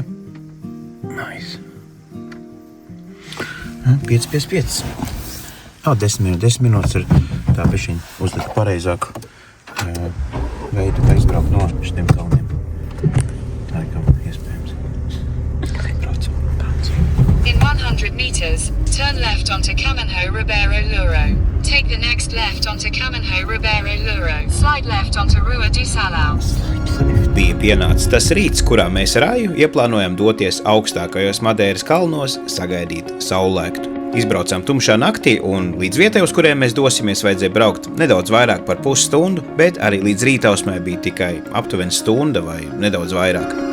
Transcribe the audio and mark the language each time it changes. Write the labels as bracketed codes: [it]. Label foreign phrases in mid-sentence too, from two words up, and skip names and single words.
[en] Nice. 5. [lv] 10 minūtes ir tā bišķiņ uzlikt pareizāku veidu, kā izbraukt no šitiem kalniem. Tā ir kā iespējams. Braucam. [en] In 100 meters, turn left onto Caminho Ribeiro Luro. Take the next left onto Caminho Ribeiro Luro. Slide left onto Rua de Salao. [lv] Bija pienācis tas rīts, kurā mēs ar Aju ieplānojam doties augstākajos Madeiras kalnos sagaidīt saulēktu. Izbraucām tumšā naktī un līdz vietai, uz kuriem mēs dosimies, vajadzēja braukt nedaudz vairāk par pusstundu, bet arī līdz rītausmai bija tikai aptuveni stunda vai nedaudz vairāk.